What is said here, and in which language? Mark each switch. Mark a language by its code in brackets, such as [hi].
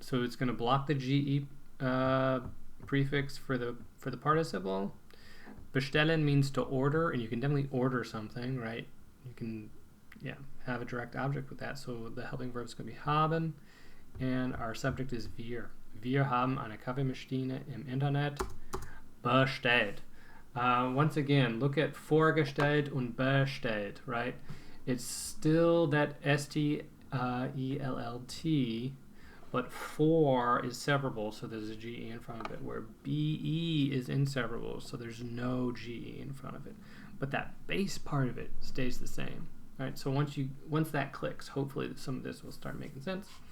[en] So it's going to block the ge prefix for the participle. Bestellen means to order, and you can definitely order something, right? You can, have a direct object with that. So the helping verb is going to be haben, and our subject is wir. [de] Wir haben eine Kaffeemaschine im Internet bestellt. [en] Once again, look at [de] vorgestellt und bestellt, [en] right? It's still that S-T-E-L-L-T, but for is separable, so there's a G-E in front of it, where B-E is inseparable, so there's no G-E in front of it. But that base part of it stays the same, right? So once that clicks, hopefully some of this will start making sense.